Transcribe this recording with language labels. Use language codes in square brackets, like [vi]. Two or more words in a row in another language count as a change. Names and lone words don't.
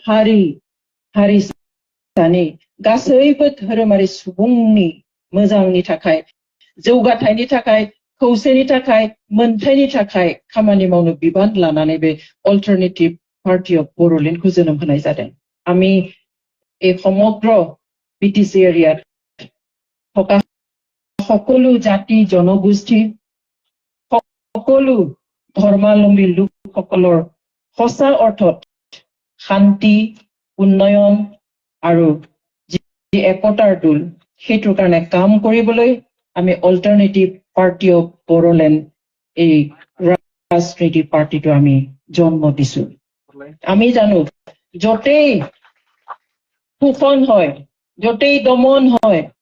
[brx] हारिसानि गासैबो धोरोमारि सुबुंनि मोजांनि थाखाय जौगाथायनि थाखाय खौसेनि थाखाय मोनथायनि थाखाय खामानि मावनो बिबान लानानै बे अल्टारनेटिभ पार्टी अफ बर'लेण्डखौ जोनोम होनाय जादों [as] আমি এই সমগ্ৰ BTC এৰিয়াত থকা সকলো জাতি জনগোষ্ঠী সকলো ধৰ্মাৱলম্বী লোকসকলৰ সঁচা অৰ্থত শান্তি উন্নয়ন আৰু যি একতাৰ দোল সেইটোৰ কাৰণে কাম কৰিবলৈ আমি অল্টাৰনেটিভ পাৰ্টি অফ বড়োলেণ্ড এই ৰাজনৈতিক পাৰ্টিটো আমি জন্ম দিছো আমি জানো য'তেই শোষণ হয় য'তেই দমন হয়